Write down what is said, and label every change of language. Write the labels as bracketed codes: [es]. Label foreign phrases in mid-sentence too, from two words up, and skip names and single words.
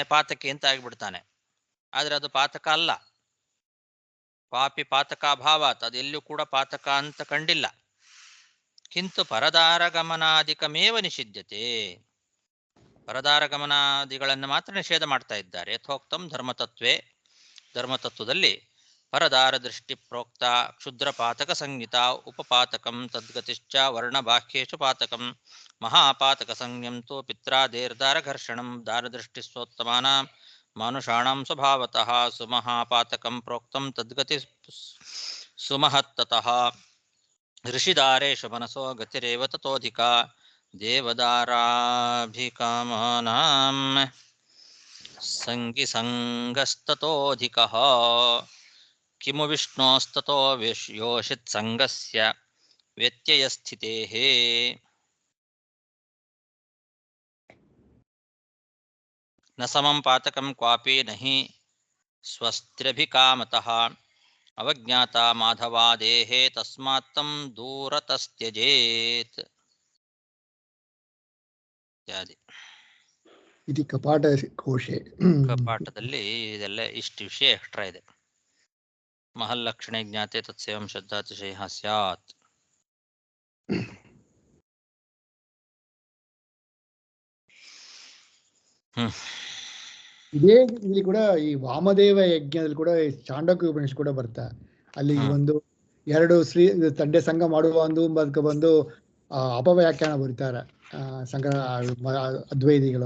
[kn] ಪಾತಕಿ ಅಂತ ಆಗಿಬಿಡ್ತಾನೆ. ಆದ್ರೆ ಅದು ಪಾತಕ ಅಲ್ಲ. [sa] ಪಾಪಿ ಪಾತಕಾಭಾವಾತ್, [kn] ಅದೆಲ್ಲೂ ಕೂಡ ಪಾತಕ ಅಂತ ಕಂಡಿಲ್ಲ. [sa] ಕಿಂತು ಪರದಾರ ಗಮನಾಧಿಕಮೇವ ನಿಷಿದ್ಯತೆ. [kn] ಪರದಾರ ಗಮನಾದಿಗಳನ್ನು ಮಾತ್ರ ನಿಷೇಧ ಮಾಡ್ತಾ ಇದ್ದಾರೆ. [sa] ಯಥೋಕ್ತಂ ಧರ್ಮತತ್ವೇ, ಧರ್ಮತತ್ವದಲ್ಲಿ ಪರದಾರ ದೃಷ್ಟಿ ಪ್ರೋಕ್ತ ಕ್ಷುದ್ರ ಪಾತಕ ಸಂಹಿತ ಉಪಪಾತಕಂ ತದ್ಗತಿಶ್ಚ ವರ್ಣಬಾಹ್ಯೇಷು ಪಾತಕಂ ಮಹಾಪಾತಕ ಸಂಜ್ಞಂ ತು ಪಿತ್ರಾದೇರ್ದಾರ ಘರ್ಷಣಂ ದಾರದೃಷ್ಟಿ ಸ್ವೋತ್ತಮಾನಾಂ ಮಾನುಷಾಣಾಂ ಸ್ವಭಾವತಃ ಸುಮಹಾಪಾತಕಂ ಪ್ರೋಕ್ತಂ ತದ್ಗತಿ ಸುಮಹತ್ತತಃ ಋಷಿದಾರೇಷು ಮನಸೋ ಗತಿರೇವ ತತೋಧಿಕ ದೇವದಾರಾಭಿಕಾಮಾನಾಂ ಸಂಗಿ ಸಂಗಸ್ತತೋಧಿಕಃ ಕಿಮು ವಿಷ್ಣೋಸ್ತತೋ ಯೋಷಿತ್ ಸಂಗಸ್ಯ ವ್ಯತ್ಯಯಸ್ಥಿತೇಃ ನ ಸಮಂ ಪಾತಕಂ ಕ್ವಾಪಿ ನಹಿ ಸ್ವಸ್ತ್ರ್ಯಭಿಕಾಮತಃ ಅವಜ್ಞಾತ ಮಾಧವಾದೇಃ ತಸ್ಮಾತ್ ತಂ ದೂರತಸ್ತ್ಯಜೇತ್ ಇತ್ಯಾದಿ. ಇತಿ ಕಪಾಟ ಕೋಶೆ. [kn] ಕಪಾಟದಲ್ಲಿ ಇದೆಲ್ಲ ಇಷ್ಟು ವಿಷಯ ಎಕ್ಸ್ಟ್ರಾ ಇದೆ. [sa] ಮಹಲ್ಲಕ್ಷಣೆ ಜ್ಞಾತೆ ತತ್ಸೇವಂ ಶ್ರದ್ಧಾತಿಶಯ ಸ್ಯಾತ್. [kn] ಇದೇ ಇಲ್ಲಿ ಕೂಡ ಈ ವಾಮದೇವ ಯಜ್ಞದಲ್ಲಿ ಕೂಡ ಚಾಂಡಕ್ಯ ಉಪನಿಷತ್ ಕೂಡ ಬರ್ತಾ ಅಲ್ಲಿ ಒಂದು ಎರಡು ತಂಡೆ ಸಂಘ ಮಾಡುವ ಒಂದು ಬಂದು ಅಪವ್ಯಾಖ್ಯಾನ ಬರೀತಾರೆ ಸಂಘ ಅದ್ವೈದಿಗಳು.